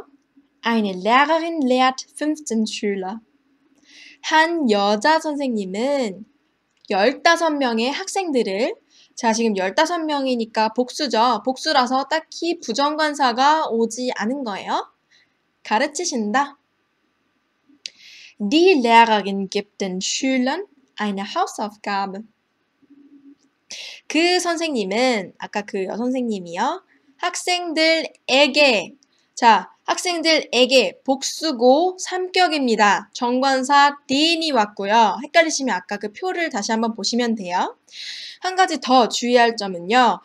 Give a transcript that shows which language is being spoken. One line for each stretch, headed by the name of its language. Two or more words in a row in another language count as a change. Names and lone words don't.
German: Eine Lehrerin lehrt 15 Schüler.
Korean: 한 여자 선생님은 15명의 학생들을 자 지금 15명이니까 복수죠. 복수라서 딱히 부정관사가 오지 않은 거예요. 가르치신다.
German: Die Lehrerin gibt den Schülern eine Hausaufgabe.
Korean: 그 선생님은 아까 그 여선생님이요. 학생들에게 복수고 삼격입니다. 정관사 den이 왔고요. 헷갈리시면 아까 그 표를 다시 한번 보시면 돼요. 한 가지 더 주의할 점은요.